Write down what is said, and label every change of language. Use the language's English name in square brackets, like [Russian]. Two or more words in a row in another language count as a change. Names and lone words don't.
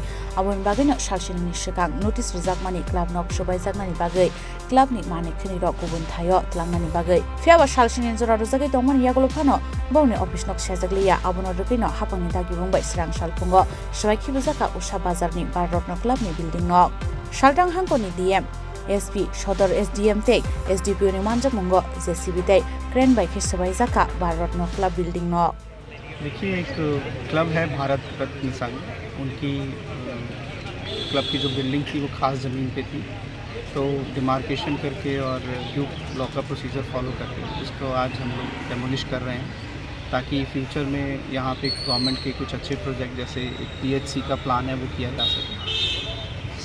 [Kok Borok] aboni bagui no salsini shikang notice rijakmani club nok Subai jakmani bagui club ni mani khini rok kubun thayo tlangnani bagui fiaba salsini jora rujagai tongman yagulo phano bawni office nok sejakliya abono rukino habangni dagi Mumbai Srang Salphungo Subai Khibi Jaka Usa Bazar ni Bharatratna Club ni building nok Salthang Hangkoni DM SP Sodor SDM tei SDPO ni manjak mungo JCB tei crane bai ke Subai Jaka Bharatratna Club building nok [Hindi] देखिए एक क्लब है भारत रत्न संघ उनकी क्लब की जो बिल्डिंग थी वो खास ज़मीन पे थी तो डिमार्केशन करके और [English] due law [Hindi] का [English] procedure follow [Hindi] करके उसको आज हम लोग डेमोलिश कर रहे हैं ताकि फ्यूचर में यहाँ पे गवर्नमेंट के कुछ अच्छे प्रोजेक्ट जैसे एक PHC का प्लान है वो किया जा सके।